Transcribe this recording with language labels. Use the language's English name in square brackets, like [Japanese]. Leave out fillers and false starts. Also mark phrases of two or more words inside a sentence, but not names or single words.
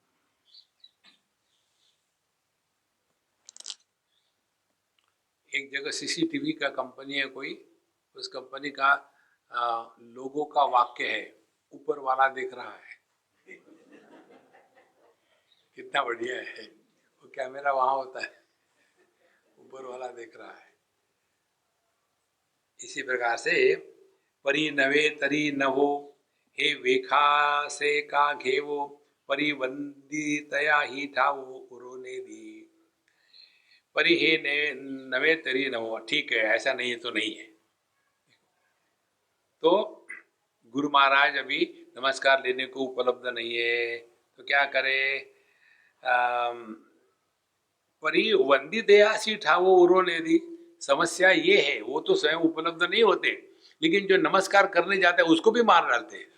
[Hindi] एक जगह सीसीटीवी का कंपनी है कोई, उस कंपनी का लोगों का वाक्य है, ऊपर वाला देख रहा है। कितना बढ़िया है। वो कैमरा वहां होता है, ऊपर वाला देख रहा है। इसी प्रकार से [Marathi] परी नवे तरी नवो, हे वेखा से का घेवो, परिवंदितया ही ठावो उरोने दी। परी हे नवे तरी नवो, [Hindi] ठीक है, ऐसा नहीं है तो नहीं है। तो गुरु महाराज अभी नमस्कार लेने को उपलब्ध नहीं है, तो क्या करे? [Marathi] परी वंदितया सी ठावो उरोने दी। [Hindi] समस्या ये है, वो तो स्वयं उपलब्ध नहीं होते, लेकिन जो नमस्कार करने जाते हैं उसको भी मार डालते हैं।